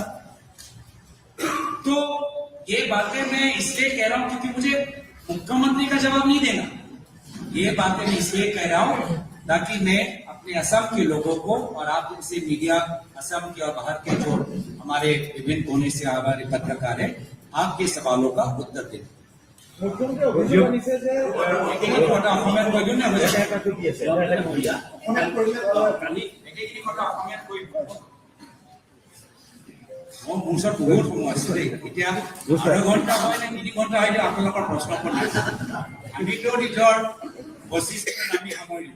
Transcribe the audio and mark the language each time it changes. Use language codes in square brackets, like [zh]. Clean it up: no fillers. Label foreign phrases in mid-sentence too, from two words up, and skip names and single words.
[hi] तो ये बातें मैं इसलिए कह रहा हूं क्योंकि मुझे मुख्यमंत्री का जवाब नहीं देना। ये बातें मैं इसलिए कह रहा हूं ताकि मैं अपने असम के लोगों को और आप जैसे मीडिया, असम के और बाहर के जो हमारे विभिन्न कोने से हमारे पत्रकार हैं, आपके सवालों का उत्तर दें। [as] বহুত সময় আছে এতিয়া 8 ঘণ্টা হয় নে 3 ঘণ্টা হয় আপোনালোকৰ প্ৰশ্ন কৰি আমিতো নিজৰ 25 ছেকেণ্ড আমি সামৰিলো।